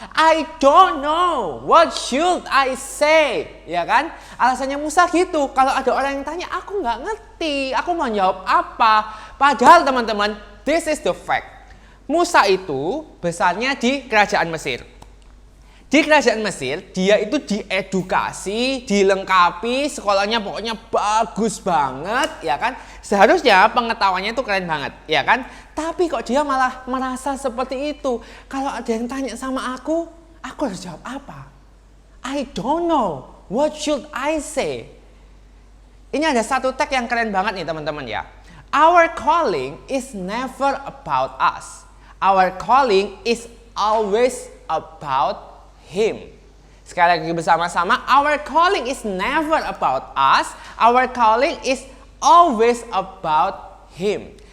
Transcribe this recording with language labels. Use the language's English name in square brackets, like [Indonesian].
[English] I don't know, what should I say? [Indonesian] Ya kan? Alasannya Musa gitu, kalau ada orang yang tanya aku nggak ngerti, aku mau jawab apa? Padahal teman-teman, [English] this is the fact. [Indonesian] Musa itu besarnya di kerajaan Mesir. Di kerajaan Mesir, dia itu diedukasi, dilengkapi, sekolahnya pokoknya bagus banget, ya kan? Seharusnya pengetahuannya itu keren banget, ya kan? Tapi kok dia malah merasa seperti itu. Kalau ada yang tanya sama aku harus jawab apa? [English] I don't know, what should I say? [Indonesian] Ini ada satu tag yang keren banget nih teman-teman ya. [English] Our calling is never about us. Our calling is always about Him. [Indonesian] Sekali lagi bersama-sama, [English] our calling is never about us, our calling is always about Him.